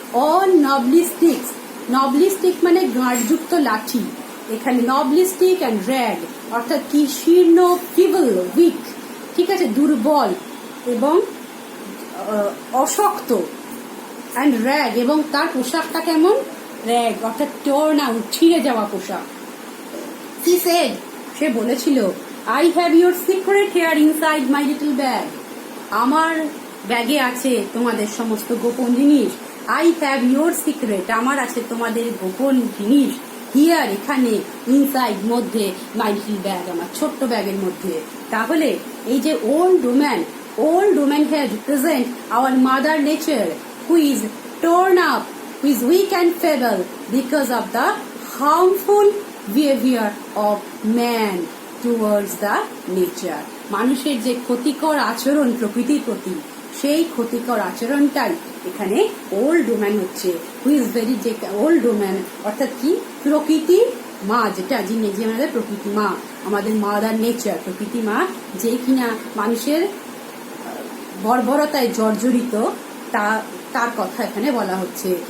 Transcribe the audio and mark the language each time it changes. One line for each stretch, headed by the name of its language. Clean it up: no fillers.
Bangla: On নবলি sticks, নবলি stick মানে গাঁটযুক্ত লাঠি, এখানে নবলি স্টিক অ্যান্ড র্যাগ অর্থাৎ কি শীর্ণ, ফিবল, উইক, ঠিক আছে, দুর্বল এবং অশক্ত, অ্যান্ড র্যাগ এবং তার পোশাকটা কেমন, র্যাগ অর্থাৎ টর্ন আউট, ছিঁড়ে যাওয়া পোশাক।
English: She said,
Bangla: সে বলেছিল,
English: I have your secret here inside my little bag.
Bangla: আমার ব্যাগে আছে তোমাদের সমস্ত গোপন জিনিস।
English: I have your secret,
Bangla: আমার আছে তোমাদের গোপন জিনিস। হিয়ার, এখানে, ইনসাইড, মধ্যে, মাই লিটল ব্যাগ, আমার ছোট্ট ব্যাগের মধ্যে। তাহলে এই যে
English: Old woman here represent our mother nature, who is torn up, who is weak and feeble because of the harmful behavior of man towards the nature.
Bangla: মানুষের যে ক্ষতিকর আচরণ প্রকৃতির প্রতি, সেই ক্ষতিকর আচরণটাই এখানে ওল্ড ওম্যান হচ্ছে।
English: who is very,
Bangla: যে ওল্ড ওম্যান অর্থাৎ কি প্রকৃতি মা, যেটা যিনি, যে আমাদের প্রকৃতি মা, আমাদের মাদার নেচার, প্রকৃতি মা, যে কিনা মানুষের বর্বরতায় জর্জরিত, তার কথা এখানে বলা হচ্ছে।